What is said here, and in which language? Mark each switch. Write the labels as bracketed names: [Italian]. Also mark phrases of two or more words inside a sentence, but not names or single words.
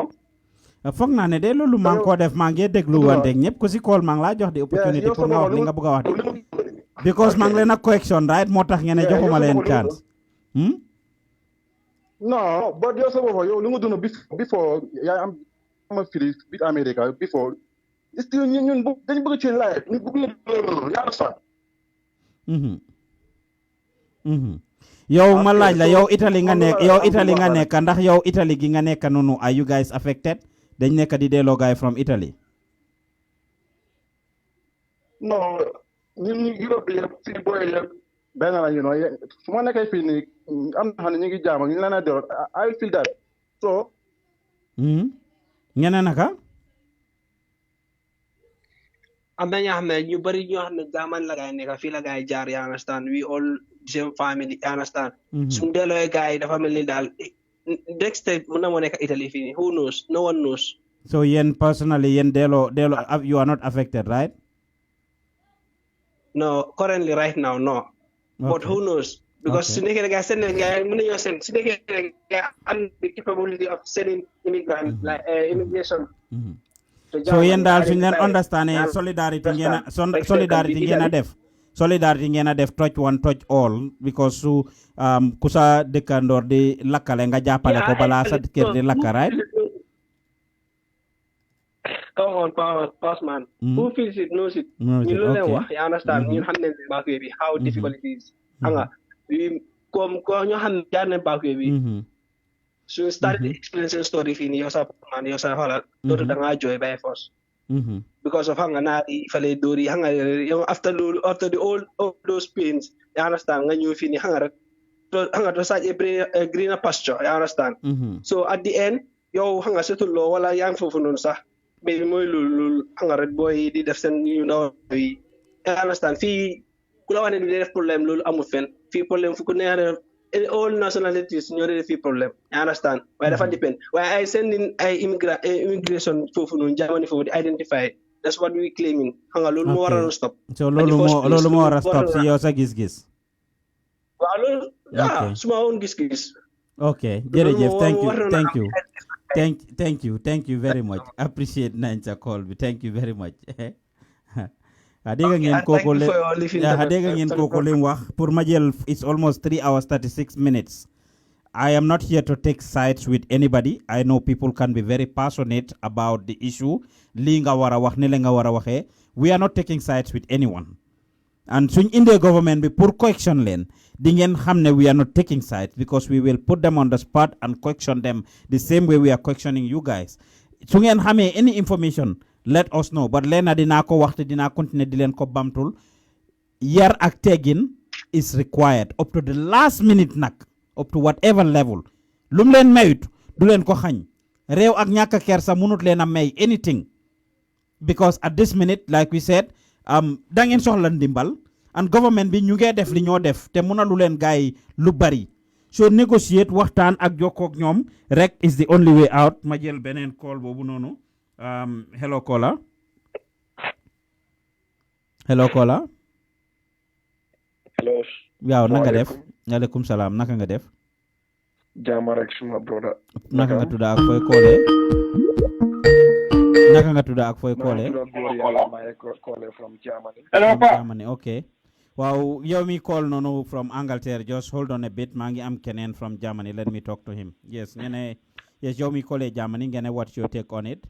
[Wolof] foog naa ne de loolu maa ngi ko def maa ngi déglu wante ñëpp ku si kool maa ngi laa jox di opportunity pour nga wax li nga bëgg a wax de because maa ngi leen a [English] correction right [Wolof] moo tax ngeen ne joxuma leen chance. non but yow sa bopp yow li nga dund before yaa am ma firi biir America [English] before still [Wolof] ñun dañu bëgg ci live ñu bëgg yaa sa yow ma laaj la yow Italie nga nekk ndax yow Italie gi nga nekk noonu [English] are you guys affected [Wolof] dañ nekk di delloo gaay [English] from Italy. [Wolof] non ñun Europe yëpp fii booy yëpp benn la ñu su ma nekkee fii nii am na xam ne ñu ngi jaama ñu leen a delloo [English] I feel that so. [Wolof] ñeneen naka. am na ñoo xam ne ñu bari ñoo xam ne zaman la gaay nekk fii la gaay jaar [English] you understand we all same family you understand. [Wolof] suñu delloo gaay yi dafa mel ni daal. [English] Next step [Wolof] mën na moo nekk Italy fii [English] who knows no one knows. so yéen personally [Wolof] yéen delloo [English] you are not affected right. no currently right now no. But who knows. Because [Wolof] su nekkee nga [English] send [Wolof] nga mën nañoo [English] send [Wolof] su nekkee nga am [English] the capability of sending immigrant like immigration. [Wolof] so yéen daal suñu leen understand solidarity ngeen a def. solidarity ngeen a def [English] touch one touch all because [Wolof] su ku sa dëkkandoor di lakkale nga jàppale ko balaa sa kër di lakka right. [English] come on pause man. who feels it knows it. [Wolof] ñun lu leen wax [English] you understand [Wolof] ñun xam nañ baakuwe bi [English] how difficult it is. [Wolof] xam nga comme ko ñoo xam ne jaar nañ baakuwe bi. su [English] start experiencing story [Wolof] fii nii yow sa man yow sa xoolal. dootu da ngaa jooy [English] by force. because of [Wolof] xam nga naa di fale dóor yi xam nga yow [English] after all those pains you understand [Wolof] nga ñëw fii nii xam nga rek xam nga [English] to such a greener pasture you understand. [Wolof] so [English] at the end [Wolof] yow xam nga setuloo wala yaa ngi foofu noonu sax mais mooy loolu xam nga rek booy di def seen yu ndaw yi [English] you understand [Wolof] fii ku la wax ne du def problème loolu amul fenn fii problème fu ko neexee [English] all nationalities [Wolof] ñoo def fii problème [English] you understand [Wolof] waaye dafa depend waaye ay sending ay immigration foofu noonu Germany foofu di identify [English] that's what we claiming [Wolof] xam nga loolu moo waroon stop. so loolu moo war a stop si yow sa gis-gis. waaw loolu suma woon gis-gis. [English] ok jërëjëf thank you very much appreciate [Wolof] nañ sa [English] call bi thank you very much. [Wolof] dégg ngeen kooku lim wax pour ma jël [English] it's almost 3 hours 36 minutes. I am not here to take sides with anybody. I know people can be very passionate about the issue. [Wolof] Li nga wara wax ni la nga wara waxe. [English] We are not taking sides with anyone. And [Wolof] suñ indee government bi pour question leen di ngeen xam ne [English] we are not taking sides because we will put them on the spot and question them the same way we are questioning you guys. [Wolof] Su ngeen xamee [English] any information let us know but [Wolof] leena dinaa ko waxte dinaa continuer di leen ko bamtul yar ak teggin [English] is required up to the last minute [Wolof] nag [English] up to whatever level [Wolof] lum leen mayut du leen ko xañ réew ak ñàkk kersa mënut leen a may [English] anything because at this minute like we said [Wolof] da ngeen soxla ndimbal and government bi ñu ngee def li ñoo def te mënalu leen gaay lu bari so negotiate waxtaan ak jokkook ñoom rek [English] is the only way out [Wolof] ma jël beneen call boobu noonu [English] hello caller hello. [Wolof] waaw na nga def. Waaleykum salaam naka nga def. jaama rek suma brother. naka nga tudda ak fooy koolee. naka nga tudda ak fooy koolee. Germany ok. waaw yow mi call noonu from Angleterre [English] just hold on a bit [Wolof] maa ngi am keneen from Germany [English] let me talk to him yes [Wolof] yow mi koolee Germany ngeen [English] what's your take on it.